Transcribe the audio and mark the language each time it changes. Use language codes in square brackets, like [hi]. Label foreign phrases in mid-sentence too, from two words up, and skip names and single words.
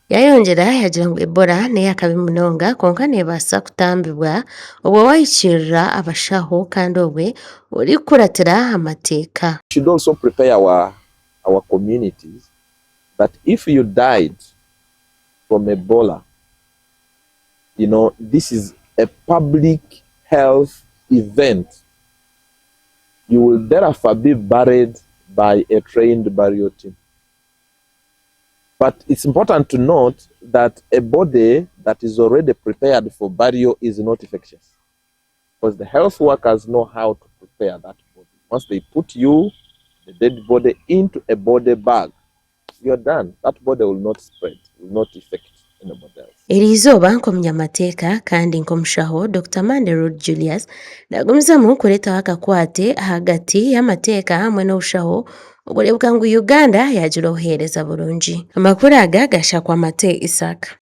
[nyn] Yayongera yagira ngu Ebola neyo akabi munonga konka neebaasa kutambibwa obwe wahikirira abashaho kandi obwe orikuratira amateeka. [en] We should also prepare our communities that if you died from Ebola, this is a public health event. You will therefore be buried by a trained burial team. But it's important to note that a body that is already prepared for burial is not infectious, because the health workers know how to prepare that body. Once they put you, the dead body, into a body bag, you're done. That body will not spread, will not infect anybody else. [nyn] Eri nk'omunyamateeka kandi nk'omushaho Dr. Mandero Julius nagumizamu kuretaho akakwate ahagati y'amateeka hamwe n'obushaho okureebeka ngu Uganda yagira obuheereza burungi. Amakuru aga gashakwa Mate Isaac.